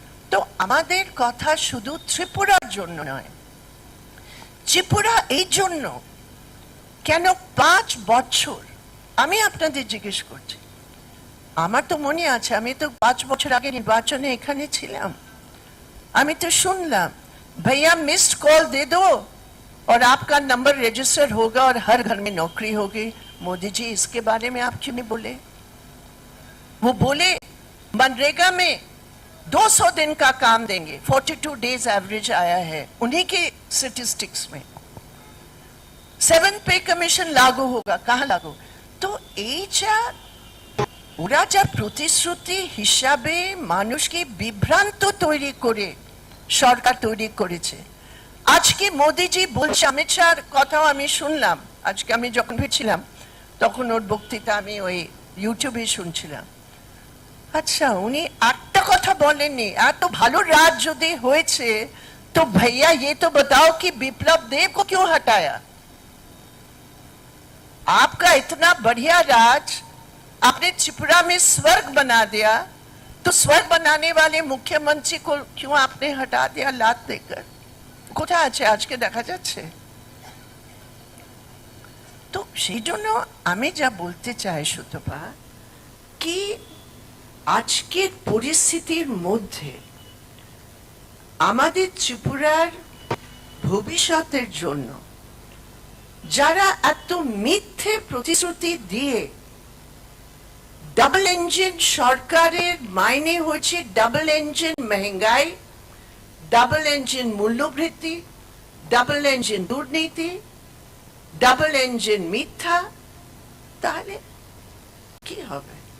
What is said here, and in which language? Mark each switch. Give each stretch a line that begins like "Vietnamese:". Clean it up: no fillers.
Bangla: তো আমাদের কথা শুধু ত্রিপুরার জন্য নয়, ত্রিপুরা এই জন্য কেন 5 বছর, আমি আপনাদের জিজ্ঞেস করছি, আমার তো মনে আছে আমি তো 5 বছর আগে নির্বাচনে এখানে ছিলাম, আমি তো শুনলাম
Hindi: भैया मिस्ड कॉल दे दो और आपका नंबर रजिस्टर होगा और हर घर में नौकरी होगी। मोदी जी इसके बारे में आप क्यों नहीं बोले? वो बोले मनरेगा में 200 दिन का काम देंगे, 42 डेज एवरेज आया है उन्हीं के स्टैटिस्टिक्स में। 7 पे कमीशन लागू होगा, कहाँ लागू?
Bangla: तो এই যা ওরা যা প্রতিশ্রুতি হিসাবে মানুষকে বিভ্রান্ত তৈরি করে সরকার তৈরি করেছে। আজকে মোদিজি বলছে, অমিত শাহর কথাও আমি শুনলাম, আজকে আমি যখন ফিরছিলাম তখন ওর বক্তৃতা আমি ওই ইউটিউবে শুনছিলাম। আচ্ছা, উনি একটা কথা বলেননি, এত ভালো রাজ যদি হয়েছে তো
Hindi: भैया ये तो बताओ कि विप्लव देव को क्यों हटाया? आपका इतना बढ़िया राज आपने त्रिपुरा में स्वर्ग बना दिया, तो स्वर्ग बनाने वाले मुख्यमंत्री को क्यों आपने हटा दिया लात देकर?
Bangla: কোথায় আছে আজকে দেখা যাচ্ছে? তো সেই জন্য আমি যা বলতে চাই সুতপা কি আজকের পরিস্থিতির মধ্যে আমাদের ত্রিপুরার ভবিষ্যতের জন্য যারা এত মিথ্যে প্রতিশ্রুতি দিয়ে, ডাবল ইঞ্জিন সরকারের মাইনে হচ্ছে ডাবল ইঞ্জিন মহঙ্গাই, ডাবল ইঞ্জিন মূল্যবৃদ্ধি, ডাবল ইঞ্জিন দুর্নীতি, ডাবল ইঞ্জিন মিথ্যা, তাহলে কি হবে?